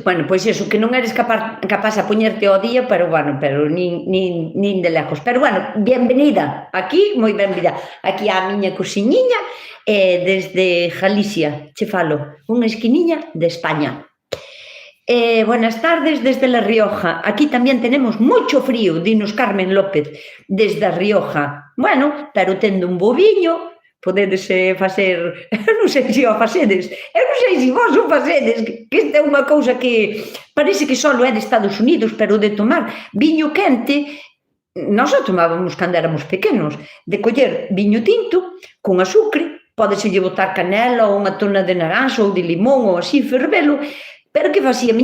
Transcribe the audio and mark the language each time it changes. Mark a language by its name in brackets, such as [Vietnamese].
[Galician] Bueno, pois iso, que non eres capaz a poñerte ao día, pero nin de lejos. [Spanish] Pero bueno, bienvenida aquí, [Galician] moi benvida aquí á miña cociñiña, desde Galicia, che falo, unha esquiniña de España. [Spanish] Buenas tardes desde La Rioja. [Galician] Aquí tamén tenemos moito frío, dinos Carmen López, desde A Rioja. Bueno, pero tendo un boviño, podedes facer, eu non sei se o facedes, eu non sei se vos o facedes, que esta é unha cousa que parece que só é de Estados Unidos, pero de tomar viño quente, nós o tomábamos cando éramos pequenos, de coller viño tinto con azúcar, podeselle botar canela ou unha tona de naranxa ou de limón ou así, fervelo, pero que facía?